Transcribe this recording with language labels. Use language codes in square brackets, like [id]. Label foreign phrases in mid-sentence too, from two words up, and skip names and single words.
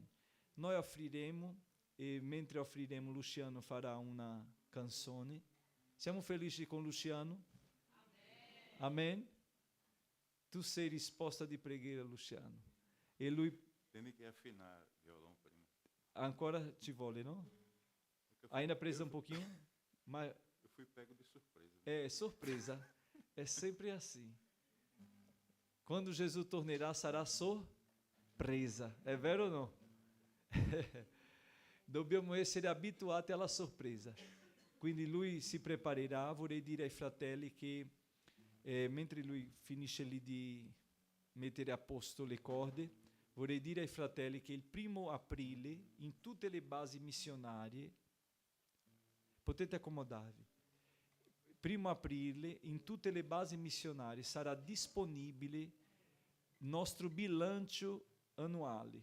[it] Noi offriremo, e mentre offriremo Luciano farà una canzone. Siamo felici con Luciano? Amen. Amen? Tu sei risposta di preghiera, Luciano. E lui... Tieni che affinar il violão prima. Ancora ci vuole, no? [pt] Ainda precisa um pouquinho? [it] Ma... [pt] Eu fui pego de surpresa. É surpresa. É sempre assim. [it] Quando Jesus tornerà sarà sorpresa. È vero o no? Dobbiamo essere abituati alla sorpresa. Quindi lui si preparerà. Vorrei dire ai fratelli che mentre lui finisce lì di mettere a posto le corde, vorrei dire ai fratelli che il 1° aprile in tutte le basi missionarie, potete accomodarvi, 1° aprile in tutte le basi missionarie sarà disponibile il nostro bilancio annuale.